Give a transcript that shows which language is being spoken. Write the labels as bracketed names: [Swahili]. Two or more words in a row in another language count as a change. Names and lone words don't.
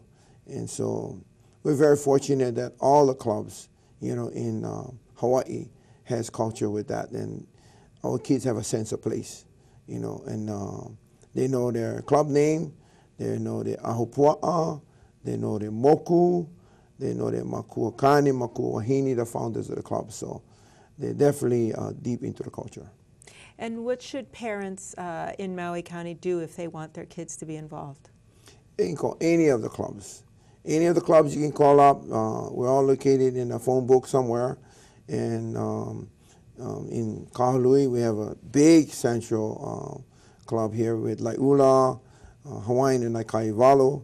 [English] And so we're very fortunate that all the clubs, you know, in Hawaii has culture with that, and our kids have a sense of place, you know, and they know their club name, they know their ahupua'a, they know their moku, they know their [Hawaiian] makua kane, makua wahini, [English] the founders of the club. So they're definitely deep into the culture. And what should parents in Maui County do if they want their kids to be involved? They can call any of the clubs. Any of the clubs you can call up. We're all located in a phone book somewhere. And in Kahului, we have a big central club here with Lai'ula, Hawaiian and Kaiwalu.